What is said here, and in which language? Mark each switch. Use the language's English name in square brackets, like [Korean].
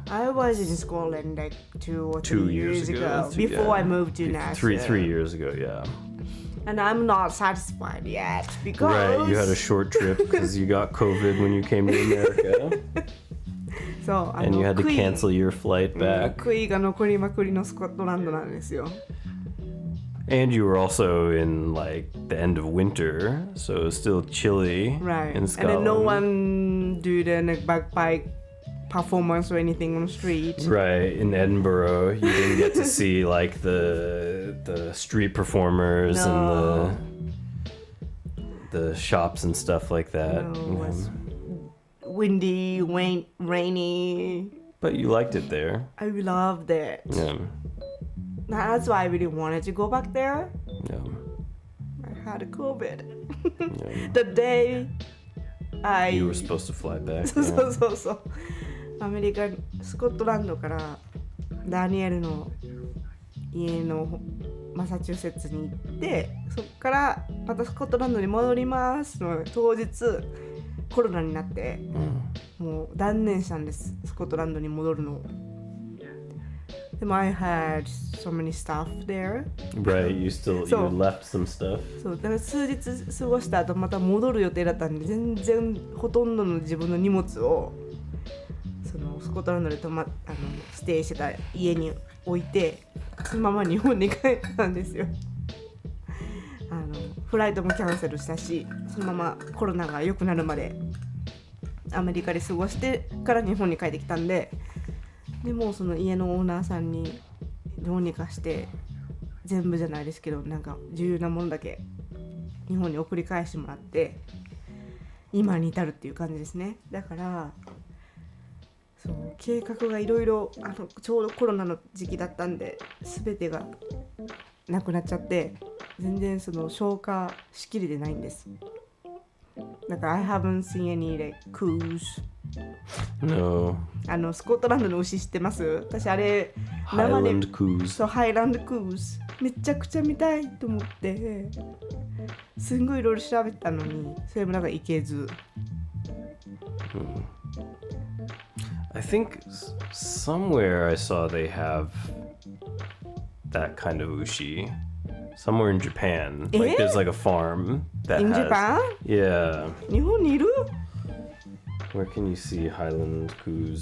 [English] I was in Scotland like 2 or 3 2 years years ago. ago. Before Yeah. I moved to Nashville. Three years ago, yeah. And I'm not satisfied yet because... Right, you had a short trip because you got COVID when you came to America. [Japanese] そう、 [English] And you had to cancel your flight back. [Japanese] 悔いが残りまくりのスコットランドなんですよ。 [English] And you were also in like the end of winter, so it was still chilly Right. in And Scotland. then no one do the like, bagpipe performance or anything on the street. Right, in Edinburgh, you didn't get to see like the street performers No. and the shops and stuff like that. No, it was windy, rainy. But you liked it there. I loved it. Yeah. That's why I really wanted to go back there. Yeah. I had COVID. Yeah. The day I... You were supposed to fly back. [Japanese] そう [English] yeah. [Japanese] そうそうそう。アメリカ、スコットランドからダニエルの家のマサチューセッツに行って、そこからまたスコットランドに戻りますの当日コロナになってもう断念したんです、スコットランドに戻るのを。でも [English] I had so many stuff there. Right, you So- left some stuff. [Japanese] そうだから数日過ごした後また戻る予定だったんで、全然ほとんどの自分の荷物をそのスコットランドでステイしてた家に置いて、そのまま日本に帰ったんですよ。フライトもキャンセルしたし、そのままコロナが良くなるまでアメリカで過ごしてから日本に帰ってきたんで、でもその家のオーナーさんにどうにかして全部じゃないですけどなんか重要なものだけ日本に送り返してもらって今に至るっていう感じですね。だからそう計画がいろいろちょうどコロナの時期だったんで全てがなくなっちゃって全然その消化しきれてないんです。だから [English] I haven't seen any like cruise. No. [Japanese] スコットランドの牛知ってます？私あれ [English] Highland cruise. [Japanese] そうハイランドクルーズめちゃくちゃ見たいと思ってすんごいいろいろ調べたのにそれもなんか行けず。 [English] I think somewhere I saw they have that kind of ushi. Somewhere in Japan. Like there's like a farm that In has... Japan? Yeah. [Japanese] 日本にいる？ [English] Where can you see Highland coos?